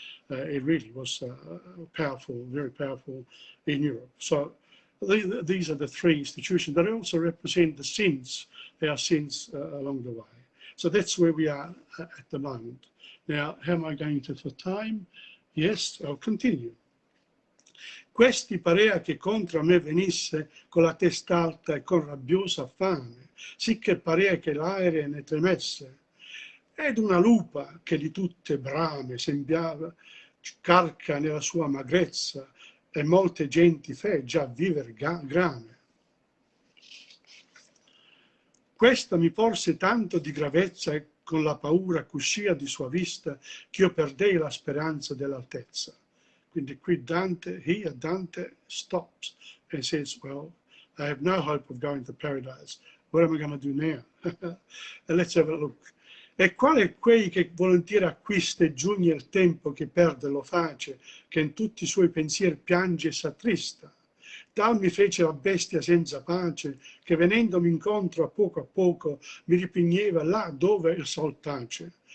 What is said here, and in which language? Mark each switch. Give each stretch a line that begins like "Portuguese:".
English: It really was powerful, very powerful in Europe. So these are the three institutions, but they also represent the sins, our sins along the way. So that's where we are at the moment. Now, how am I going to for time? Yes, I'll continue.
Italian: Questi parea che contro me venisse con la testa alta e con rabbiosa fame, sicché parea che l'aere ne tremesse. Ed una lupa che di tutte brame sembiava carca nella sua magrezza e molte genti fe già viver grame. Questa mi porse tanto di gravezza e con la paura cuscia di sua vista che io perdei la speranza dell'altezza. Quindi qui
English: Dante stops and says, well, I have no hope of going to paradise. What am I going to do now? And let's have a look.
Italian: E quale quei che volentieri acquista e giugna il tempo che perde lo face, che in tutti i suoi pensieri piange e s'attrista. Tal mi fece la bestia senza pace, che venendomi incontro a poco mi ripigneva là dove il sol tace.